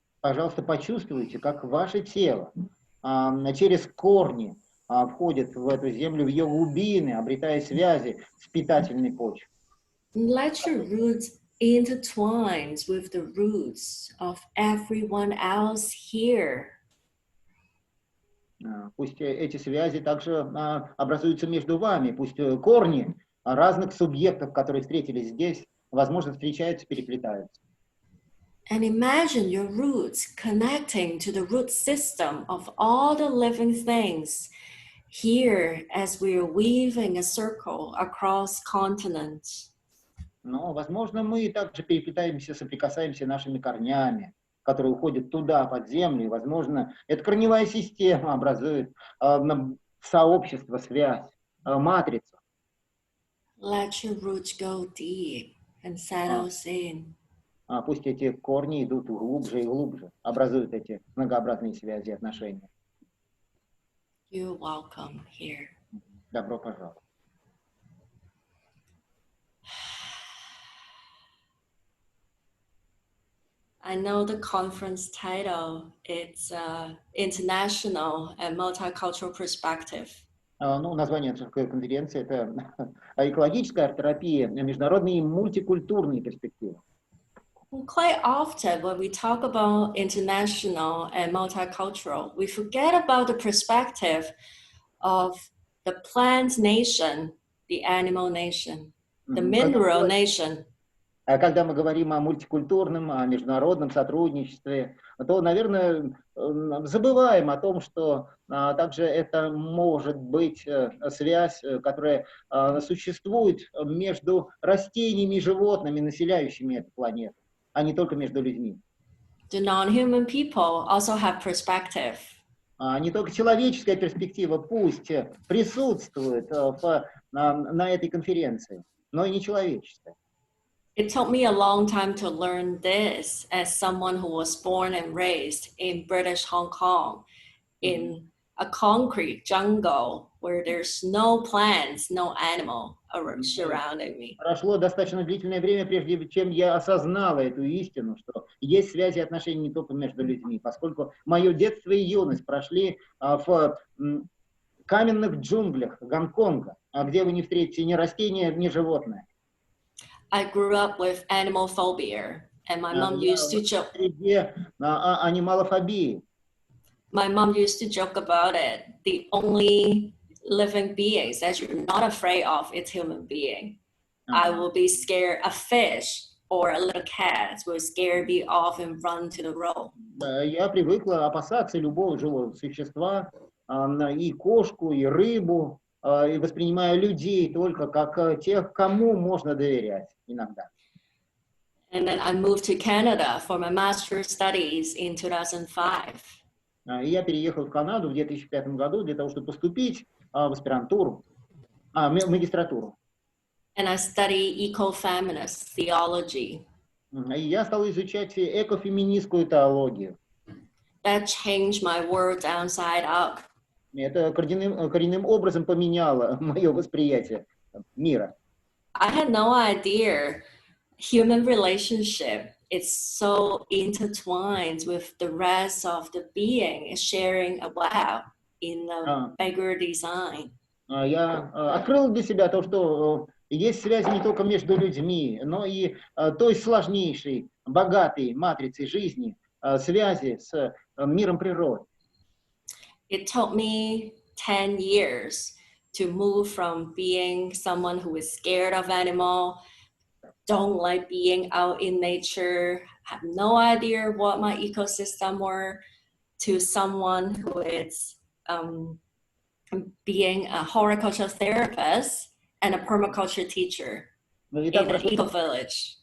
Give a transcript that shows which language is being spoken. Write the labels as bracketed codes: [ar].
[ru] Пожалуйста, почувствуйте, как ваше тело через корни входит в эту землю, в ее глубины, обретая связи с питательной почвой. [en] Let your roots intertwine with the roots of everyone else here. [ru] Пусть эти связи также образуются между вами, пусть корни разных субъектов, которые встретились здесь, возможно, встречаются, переплетаются. [en] And imagine your roots connecting to the root system of all the living things here as we are weaving a circle across continents. [ru] Но, возможно, мы также переплетаемся, соприкасаемся нашими корнями, которые уходят туда, под землю. И, возможно, эта корневая система образует сообщество, связь, матрицу. [en] Let your roots go deep and settle in. [ru] Пусть эти корни идут глубже и глубже, образуют эти многообразные связи и отношения. [en] You're welcome here. [ru] Добро пожаловать. [en] I know the conference title, it's International and Multicultural Perspective. [ru] Ну, название конференции – это экологическая арт-терапия, международные и мультикультурные перспективы. [en] Quite often when we talk about international and multicultural, we forget about the perspective of the plant nation, the animal nation, the mineral nation. [ru] Когда мы говорим о мультикультурном, о международном сотрудничестве, то, наверное, забываем о том, что также это может быть связь, которая существует между растениями и животными, населяющими эту планету, а не только между людьми. [en] the non-human people also have perspective. [ru] Не только человеческая перспектива пусть присутствует на этой конференции, но и нечеловеческая. [en] It took me a long time to learn this as someone who was born and raised in British Hong Kong in a concrete jungle where there's no plants, no animal surrounding me. [ru] Прошло достаточно длительное время, прежде чем я осознала эту истину, что есть связи и отношения не только между людьми, поскольку мое детство и юность прошли в каменных джунглях Гонконга, где вы не встретите ни растения, ни животное. [en] I grew up with animal phobia, and my mom used to joke. [ru] Анималофобии. [en] My mom used to joke about it. The only living beings that you're not afraid of is human being. I will be scared a fish or a little cat will scare me off and run to the road. [ru] Я привыкла опасаться любого живого существа, и кошку, и рыбу, и воспринимаю людей только как тех, кому можно доверять иногда. [en] And then I moved to Canada for my master's studies in 2005. [ru] И я переехал в Канаду в 2005 году для того, чтобы поступить в аспирантуру, в магистратуру. [en] And I study eco-feminist theology. [ru] И я стал изучать экофеминистскую теологию. [en] That changed my world downside up. [ru] Это коренным образом поменяло мое восприятие мира. [en] I had no idea human relationship is so intertwined with the rest of the being, sharing a web in a bigger design. [ru] Я открыл для себя то, что есть связи не только между людьми, но и той сложнейшей, богатой матрицей жизни, связи с миром природы. [en] It took me 10 years to move from being someone who is scared of animal, don't like being out in nature, have no idea what my ecosystem were, to someone who is being a horticulture therapist and a permaculture teacher in an eco-village.